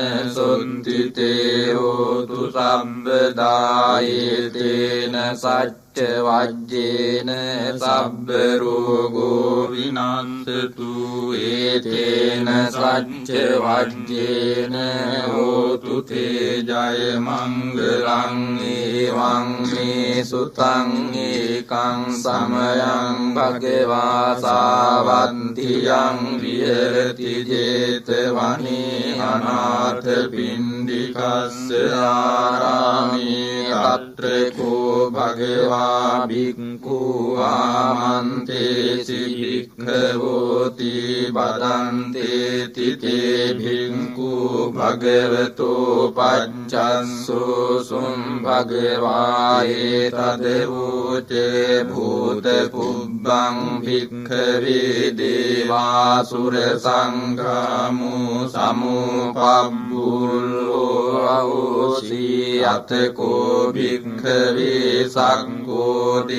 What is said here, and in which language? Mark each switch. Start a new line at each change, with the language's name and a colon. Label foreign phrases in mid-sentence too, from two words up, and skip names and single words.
Pali: සොන්තිතේ හෝතු සම්බදා ඒතේන සච්ච වජ්ජේන සබ්බ රෝගෝ විනාශතු ඒතේන සච්ච වජ්ජේන හෝතු තේ ජය මංගලං ඒවං මේ සුතං ඒකං සමයං භගවා සාවන්තියං විහෙරති 제තවනේ අනාථ පින්ඩිකස්ස ආරාමේ අත්‍රකෝ භගවා භික්ඛු ආමන්තේසි භික්ඛවෝති බදන්තේති තේ භික්ඛු භගවතෝ පච්චස්සෝ සුම් භගවායේ තදවෝචේ භූත පුබ්බං භික්ඛවේ දේවාසුර සංඝාමෝ සමුපබ්බුල්ලෝ අවෝසී අතකෝ භික්ඛවේ සක්ඛෝ